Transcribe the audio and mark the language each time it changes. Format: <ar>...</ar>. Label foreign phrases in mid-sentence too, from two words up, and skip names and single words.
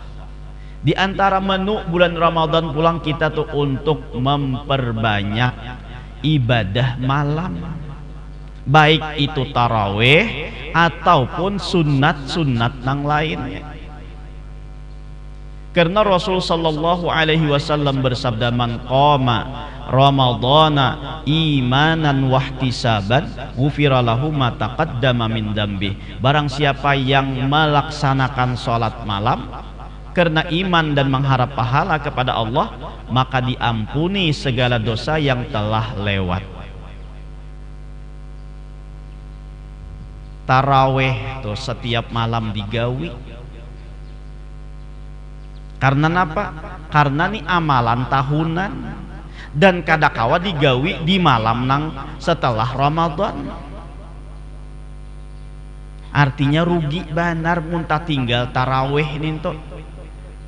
<bjn>Di antara menu bulan Ramadan pulang kita tuh untuk memperbanyak ibadah malam, baik itu tarawih ataupun sunat-sunat nang lainnya.</bjn> <id>Karena Rasul</id> <ar>صلى الله عليه وسلم bersabda, من قام رمضان إيمانا واحتسابا غفر له ما تقدم من ذنبه.</ar> <id>Barang siapa yang melaksanakan salat malam karena iman dan mengharap pahala kepada Allah, maka diampuni segala dosa yang telah lewat.</id> <bjn>Taraweh tuh setiap malam digawi. Karena apa? Karena nih amalan tahunan dan kadakawa digawi di malam nang setelah Ramadan. Artinya rugi banar muntah tinggal taraweh ninto.</bjn>